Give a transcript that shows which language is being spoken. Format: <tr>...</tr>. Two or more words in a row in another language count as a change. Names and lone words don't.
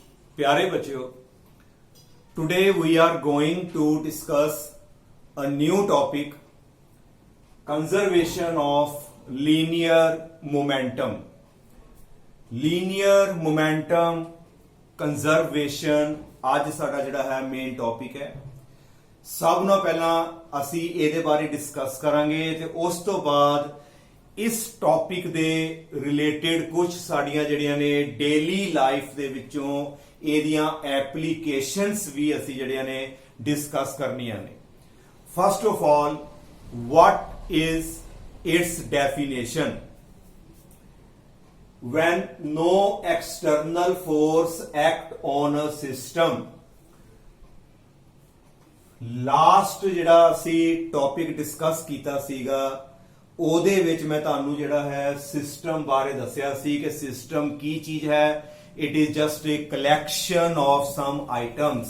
<hi>प्यारे बच्चों,</hi> <en>today we are going to discuss a new topic, conservation of linear momentum. Linear momentum conservation</en> <pa>ਅੱਜ ਸਾਡਾ ਜਿਹੜਾ ਹੈ</pa> <en>main topic</en> <pa>ਹੈ। ਸਭ ਤੋਂ ਪਹਿਲਾਂ ਅਸੀਂ ਇਹਦੇ ਬਾਰੇ ਡਿਸਕਸ ਕਰਾਂਗੇ ਤੇ ਉਸ ਤੋਂ ਬਾਅਦ ਇਸ ਟੌਪਿਕ ਦੇ ਰਿਲੇਟਡ ਕੁਝ ਸਾਡੀਆਂ ਜਿਹੜੀਆਂ ਨੇ</pa> <en>daily life</en> <pa>ਦੇ ਵਿੱਚੋਂ ਇਹਦੀਆਂ ਐਪਲੀਕੇਸ਼ਨਸ ਵੀ ਅਸੀਂ ਜਿਹੜੀਆਂ ਨੇ ਡਿਸਕਸ ਕਰਨੀਆਂ ਨੇ।</pa> <en>first of all, what is its definition? When no external force act on a system.</en> <pa>ਲਾਸਟ ਜਿਹੜਾ ਅਸੀਂ ਟੌਪਿਕ ਡਿਸਕਸ ਕੀਤਾ ਸੀਗਾ ਉਹਦੇ ਵਿੱਚ ਮੈਂ ਤੁਹਾਨੂੰ ਜਿਹੜਾ ਹੈ ਸਿਸਟਮ ਬਾਰੇ ਦੱਸਿਆ ਸੀ ਕਿ ਸਿਸਟਮ ਕੀ ਚੀਜ਼ ਹੈ।</pa> <en>it is just a collection of some items.</en>